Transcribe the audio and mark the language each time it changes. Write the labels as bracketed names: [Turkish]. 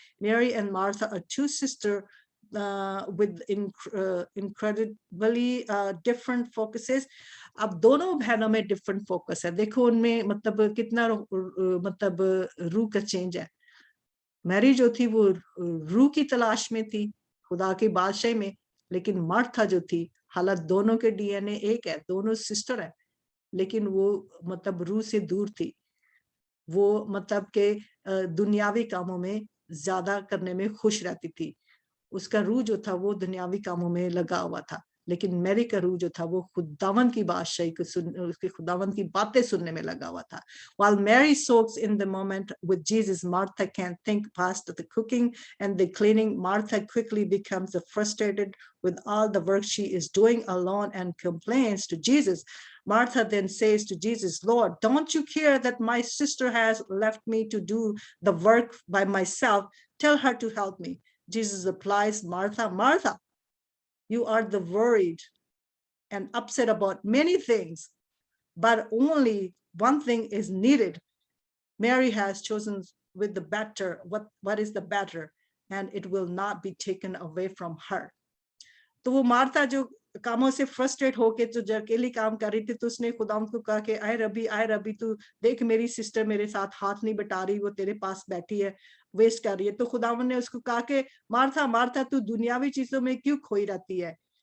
[English] Mary and Martha are two sisters with incredibly different focuses. [Hindi] अब दोनों बहनों में different focus है। देखो उनमें मतलब कितना मतलब रूह का चेंज है। मैरी जो थी वो रूह की तलाश में थी खुदा की बादशाही में, लेकिन मार्था जो थी, हालांकि दोनों के डीएनए एक है, दोनों सिस्टर है, लेकिन वो मतलब रूह से दूर थी। वो मतलब के दुनियावी कामों में ज्यादा करने में खुश रहती थी। उसका रूह जो था वो दुनियावी कामों में लगा हुआ था, लेकिन मैरी का रूह जो था वो खुदावंद की बादशाही को उसके खुदावंद की बातें सुनने में लगा हुआ था। [English] While Mary soaks in the moment with Jesus, Martha can't think past the cooking and the cleaning. Martha quickly becomes frustrated with all the work she is doing alone and complains to Jesus. Martha then says to Jesus, Lord, don't you care that my sister has left me to do the work by myself? Tell her to help me. Jesus replies, Martha, Martha, you are the worried and upset about many things, but only one thing is needed. Mary has chosen with the better, what is the better, and it will not be taken away from her. [Hindi] तो वो Martha जो कामों से frustrate होके जो अकेली काम कर रही थी, तो उसने खुदाम को कहा कि आए रबी तू देख मेरी सिस्टर मेरे साथ हाथ नहीं बटा रही, वो तेरे पास बैठी है, वेस्ट कर रही है। तो खुदावन ने उसको कहा कि मार्था मार्था तू दुनियावी चीजों में क्यों खोई रहती है?